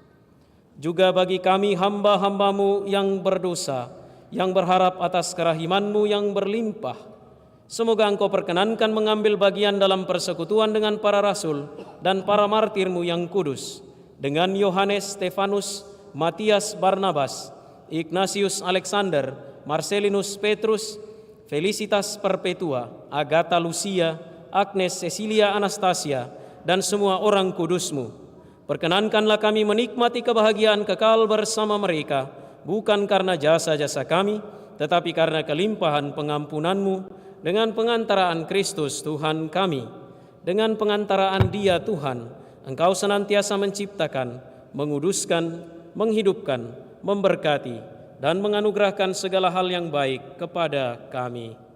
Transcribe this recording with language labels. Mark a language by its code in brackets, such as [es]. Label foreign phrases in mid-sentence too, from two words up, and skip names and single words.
[id] Juga bagi kami hamba-hamba-Mu yang berdosa, yang berharap atas kerahiman-Mu yang berlimpah, semoga Engkau perkenankan mengambil bagian dalam persekutuan dengan para rasul dan para martir-Mu yang kudus, dengan Yohanes, Stefanus, Matias, Barnabas, Ignatius, Alexander, Marcelinus, Petrus, Felicitas Perpetua, Agatha Lucia, Agnes, Cecilia, Anastasia, dan semua orang kudus-Mu. Perkenankanlah kami menikmati kebahagiaan kekal bersama mereka, bukan karena jasa-jasa kami, tetapi karena kelimpahan pengampunan-Mu, dengan pengantaraan Kristus Tuhan kami. Dengan pengantaraan Dia Tuhan, Engkau senantiasa menciptakan, menguduskan, menghidupkan, memberkati, dan menganugerahkan segala hal yang baik kepada kami.